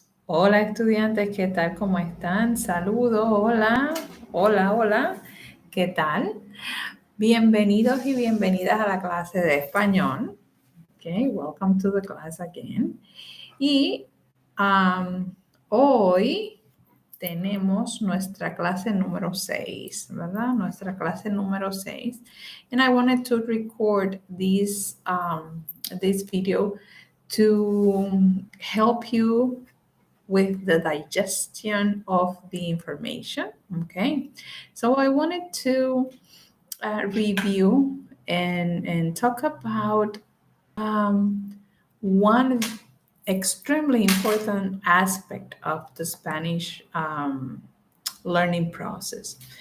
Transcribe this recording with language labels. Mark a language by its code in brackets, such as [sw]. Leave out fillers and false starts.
[es] Hola estudiantes, ¿qué tal? ¿Cómo están? Saludos, hola, hola, hola, ¿qué tal? Bienvenidos y bienvenidas a la clase de español. [en] Okay, welcome to the class again. [es] Y hoy tenemos nuestra clase número 6, ¿verdad? Nuestra clase número 6. [en] And I wanted to record this video to help you with the digestion of the information. Okay, so I wanted to review and talk about one extremely important aspect of the Spanish learning process.